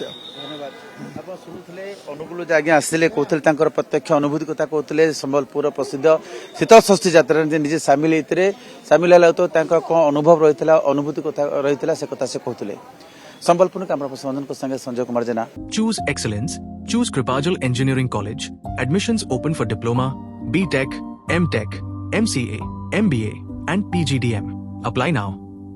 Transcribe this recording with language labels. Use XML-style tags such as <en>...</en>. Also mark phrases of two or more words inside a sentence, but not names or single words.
<or>ଆପଣ ଶୁଣୁଥିଲେ ଅନୁଗୁଳ ଯେ ଆଜ୍ଞା ଆସିଥିଲେ, କହୁଥିଲେ ତାଙ୍କର ପ୍ରତ୍ୟକ୍ଷ ଅନୁଭୂତି କଥା କହୁଥିଲେ। ସମ୍ବଲପୁର ପ୍ରସିଦ୍ଧ ଶୀତଳ ଷଷ୍ଠୀ ଯାତ୍ରାରେ ନିଜେ ସାମିଲ ହେଇଥିଲେ, ସାମିଲ ହେଲା ତ ତାଙ୍କ କ'ଣ ଅନୁଭବ ରହିଥିଲା, ଅନୁଭୂତି କଥା ରହିଥିଲା, ସେ କଥା ସେ କହୁଥିଲେ। ସମ୍ବଲପୁର</or> <en>camera person</en> <or>ମଦନଙ୍କ ସାଙ୍ଗେ ସଞ୍ଜୟ କୁମାର ଜେନା।</or> <en>Choose excellence. Choose Kripajal Engineering College. Admissions open for Diploma, B.Tech, M.Tech, MCA, MBA and PGDM. Apply now.</en>